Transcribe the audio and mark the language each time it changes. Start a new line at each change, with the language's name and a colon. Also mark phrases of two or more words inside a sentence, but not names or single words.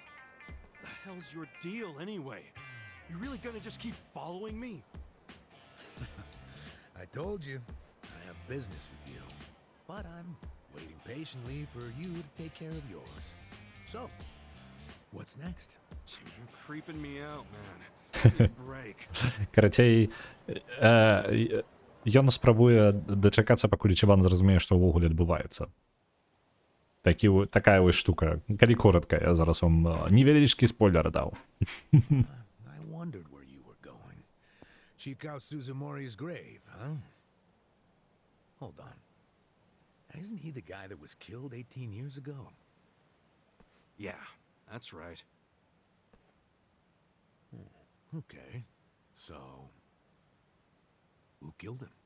English: The hell's your deal anyway? You really gonna just keep following me? I told you, I have business with you. But I'm waiting patiently for you to take care of yours. So, what's next? You're creeping me out, man. Give me a break.
Belarusian: Карацей, ён спрабуе дачакацца, пакуль Ічыбан зразумее, што ўвогуле адбываецца. Такая вось штука. Калі коротка, я зараз вам невялічкі спойлер даў.
English: I wondered where you were going. Chikao Suzumori's grave, huh? Hold on. Isn't he the guy that was killed 18 years ago? Yeah, that's right. Okay. So, who killed him?